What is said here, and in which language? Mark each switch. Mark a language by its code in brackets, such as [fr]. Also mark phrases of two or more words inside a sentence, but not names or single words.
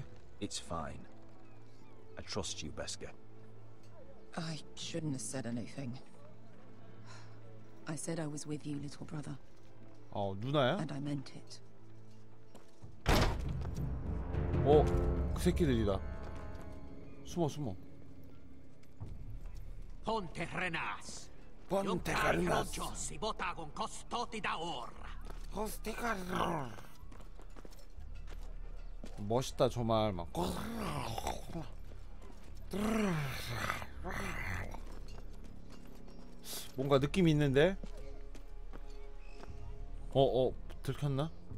[en] It's fine. I trust you, Beska. I shouldn't have said anything. I said I was with you, little brother, [ko] 누나야? [en] and I meant it. [ko] 그 새끼들이다. 숨어. Ponte Renas. Ponte Iontari Renas. Roggiossi, Botagon, Costoti da Orra. 멋있다 저 말 막. 뭔가 느낌이 있는데? 들켰나?